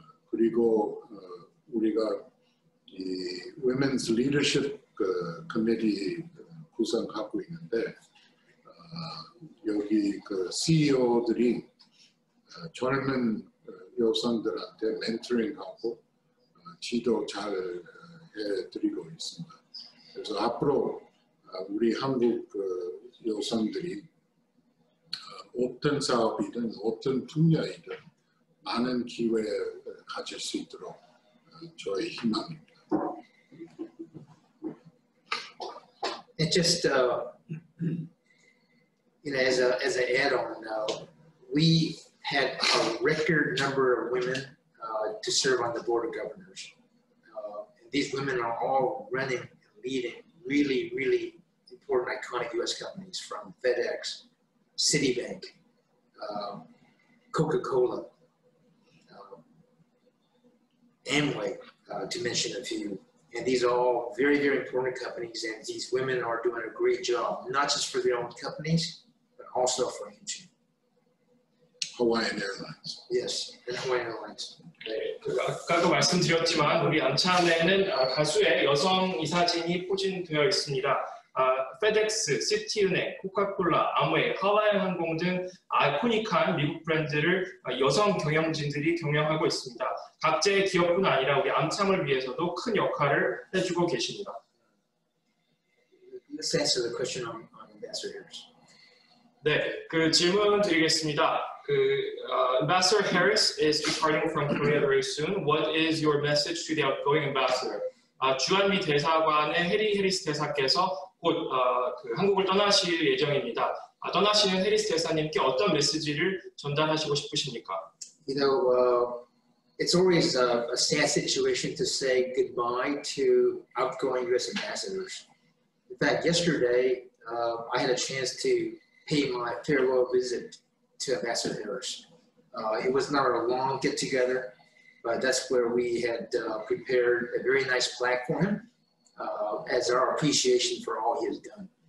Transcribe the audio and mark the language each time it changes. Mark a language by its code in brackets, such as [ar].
[ko] 그리고 우리가 이 Women's Leadership Committee 구성하고 있는데 여기 CEO들이 젊은 여성들한테 멘토링하고 지도 잘 해드리고 있습니다. 그래서 앞으로 우리 한국 여성들이 어떤 사업이든 어떤 분야이든 많은 기회를 가질 수 있도록 저의 희망입니다. [en] And just as an add-on, we had a record number of women to serve on the board of governors. And these women are all running and leading really, really important, iconic U.S. companies from FedEx, Citibank, Coca-Cola, Amway, to mention a few. And these are all very, very important companies, and these women are doing a great job, not just for their own companies, but also for AMCHAM. Hawaiian Airlines. Yes, and Hawaiian Airlines. [ko] 네, 아까도 말씀드렸지만 우리 암참에는 다수의 여성 이사진이 포진되어 있습니다. FedEx, 시티은행, 코카콜라, 아무웨이, 하와이안 항공 등 아이코닉한 미국 브랜드를 여성 경영진들이 경영하고 있습니다. 각자의 기업뿐 아니라 우리 암참을 위해서도 큰 역할을 해주고 계십니다. [en] Let's answer the question on Ambassador Harris. [ko] 네, 그 질문 드리겠습니다. [en] Ambassador Harris is departing from Korea very soon. What is your message to the outgoing ambassador? [ko] 주한미 대사관의 해리 해리스 대사께서 곧 한국을 떠나실 예정입니다. 떠나시는 해리스 대사님께 어떤 메시지를 전달하시고 싶으십니까? [en] You know, it's always a sad situation to say goodbye to outgoing U.S. ambassadors. In fact, yesterday I had a chance to pay my farewell visit to Ambassador Harris. It was not a long get-together, but that's where we had prepared a very nice plaque for him as our appreciation for all he has done.